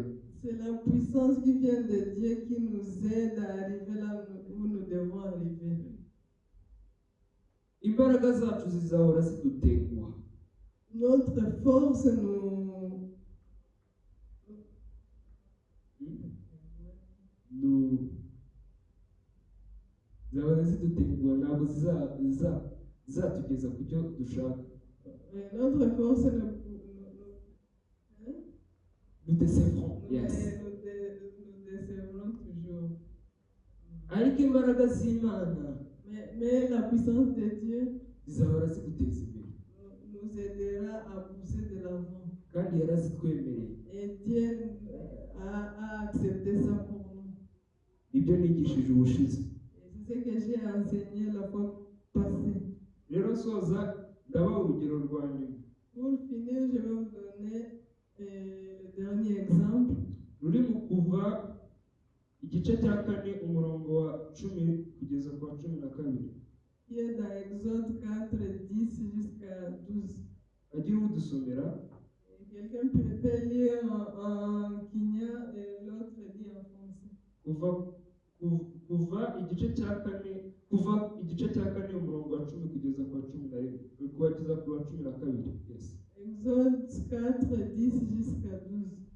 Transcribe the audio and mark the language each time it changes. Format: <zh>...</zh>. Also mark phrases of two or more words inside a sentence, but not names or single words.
<fr>C'est la puissance qui vient de Dieu qui nous aide à arriver là où nous devons arriver.</fr> <rw>Imbaraga zacu zizahora zidutenguha.</rw> <fr>Notre force</fr> <rw>zahora zidutenguha, ntabwo zizatugeza ku cyo dushaka.</rw> <fr>Notre force nous décevrons. Yes. Nous décevrons toujours.</fr> <rw>Ariko imbaraga z'Imana,</rw> <fr>mais la puissance de Dieu</fr> <rw>zizahora ziguteza imbere,</rw> <fr>nous aidera à pousser de l'avant.</fr> <rw>Kandi yarazitwemereye.</rw> <fr>Et Dieu a accepté ça pour nous.</fr> <rw>Ibyo nigishije ubushize.</rw> <fr>C'est ce que j'ai enseigné la fois passée.</fr> <rw>Rero soza ndabaha urugero rwa nyuma.</rw> <fr>Pour finir, je vais vous donner le dernier exemple.</fr> <rw>Ruri mu Kuva igice cya 4 umurongo wa 10 kugeza kwa 12.</rw> <fr>Qui est dans Exode 4:10 jusqu'à 12.</fr> <rw>Agiye udusomera.</rw> <fr>Quelqu'un peut lire en Kenya et l'autre lit en français.</fr> <rw>Kuva igice cya 4 umurongo wa 10 kugeza kwa 11 kugeza kwa 12.</rw> <fr>Yes. Exode 4:10 jusqu'à 12.</fr>